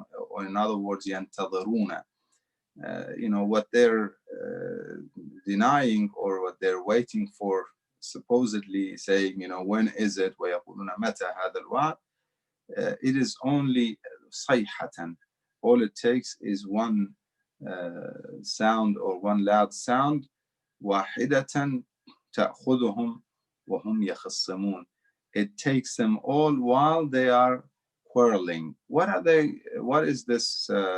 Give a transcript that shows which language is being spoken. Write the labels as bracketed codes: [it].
[en] Or in other words, ينتظرون. What they're denying or what they're waiting for, supposedly saying, when is it? [ar] وَيَقُولُونَ مَتَى هَذَا الْوَعْدُ. [en] It is only صَيْحَةً. All it takes is one sound, or one loud sound. [ar] واحدة تأخذهم وهم يخصمون. [en] It takes them all while they are quarreling. What are they? What is this?